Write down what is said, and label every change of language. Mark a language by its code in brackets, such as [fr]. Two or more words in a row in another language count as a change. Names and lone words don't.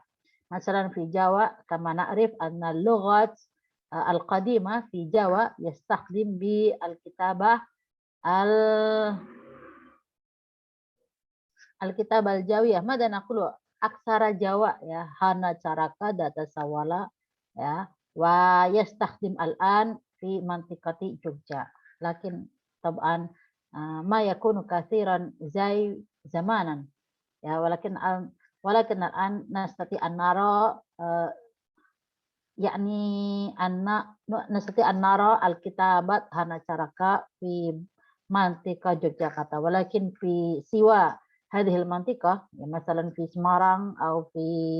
[ar] مثلا في جاوة كما نعرف أن اللغات القديمة في جاوة يستخدم بالكتابة الكتابة الجاوية. ماذا نقول [jv] aksara Jawa ya hana caraka data sawala [ar] يا ويستخدم الآن في منطقة Jogja. لكن طبعا ما يكون كثيرا زي زمان يا ولكن الآن نستطيع أن نرى يعني نستطيع أن نرى الكتابات [jv] hana caraka [ar] في منطقة Yogyakarta ولكن في سوى هذه المنطقة يا مثلا في Semarang atau في